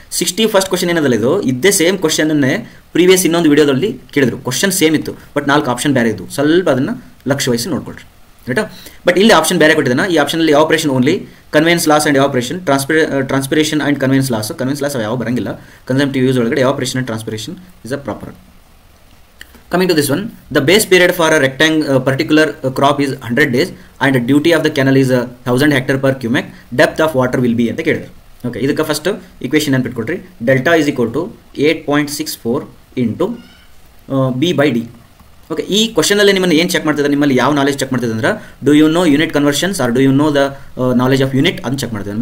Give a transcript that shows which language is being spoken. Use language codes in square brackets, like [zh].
[kn] 61st question ಏನದಲ್ಲ ಇದು, ಇದ್ದೇ ಸೇಮ್ ಕ್ವಶನನ್ನೇ ಪ್ರೀವಿಯಸ್ ಇನ್ನೊಂದು ವಿಡಿಯೋದಲ್ಲಿ ಕೇಳಿದ್ರು. ಕ್ವಶನ್ ಸೇಮ್ ಇತ್ತು, ಬಟ್ 4 ಆಪ್ಷನ್ ಬೇರೆ ಇದ್ದು. ಸ್ವಲ್ಪ ಅದನ್ನು ಲಕ್ಷ್ಯ ವಹಿಸಿ ನೋಡ್ಕೊಳ್ರಿ ರೈಟಾ. ಬಟ್ ಇಲ್ಲಿ ಆಪ್ಷನ್ ಬೇರೆ ಕೊಟ್ಟಿದ್ದಾನೆ. ಈ ಆಪ್ಷನಲ್ಲಿ evaporation only, conveyance loss and evaporation, transpiration and conveyance loss ಯಾವ ಬರಂಗಿಲ್ಲ. [en] Consumptive use ಒಳಗಡೆ evaporation and transpiration is a proper. Coming to this one, the base period for a particular crop is 100 days and the duty of the canal is 1000 hectare per cubic. Depth of water will be [kn] ಅಂತ ಕೇಳಿದ್ರು. Okay, ಇದಕ್ಕೆ first equation ನೆನ್ಪಿಟ್ಕೊಟ್ರಿ. [en] Delta is equal to 8.64 into B/D. [kn] Okay, ಈ ಕ್ವಶನಲ್ಲಿ ನಿಮ್ಮನ್ನು ಏನು check ಮಾಡ್ತಿದ್ದಾರೆ, ನಿಮ್ಮಲ್ಲಿ ಯಾವ knowledge check ಮಾಡ್ತಿದೆ ಅಂದ್ರೆ [en] do you know unit conversions or do you know the knowledge of unit [kn] ಅಂತ ಚೆಕ್ ಮಾಡ್ತಿದ್ದಾನೆ.